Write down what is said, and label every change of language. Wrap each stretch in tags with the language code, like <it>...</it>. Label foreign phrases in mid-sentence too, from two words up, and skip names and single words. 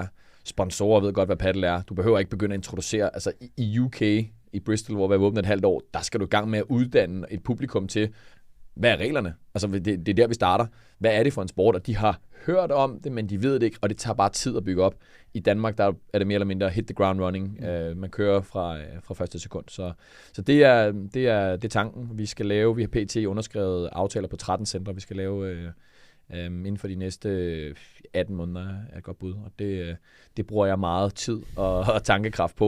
<da>Sponsorer ved godt, hvad paddle er. Du behøver ikke begynde at introducere, altså i UK, i Bristol, hvor vi har åbnet et halvt år, der skal du i gang med at uddanne et publikum til, hvad er reglerne? Altså, det er der, vi starter. Hvad er det for en sport? Og de har hørt om det, men de ved det ikke, og det tager bare tid at bygge op. I Danmark, der er det mere eller mindre</da> <en>hit the ground running.</en> <da>Man kører fra første sekund. Så det er tanken, vi skal lave. Vi har pt. underskrevet aftaler på 13 centre. Vi skal lave inden for de næste 18 måneder er et godt bud. Og det bruger jeg meget tid og tankekraft på.</da>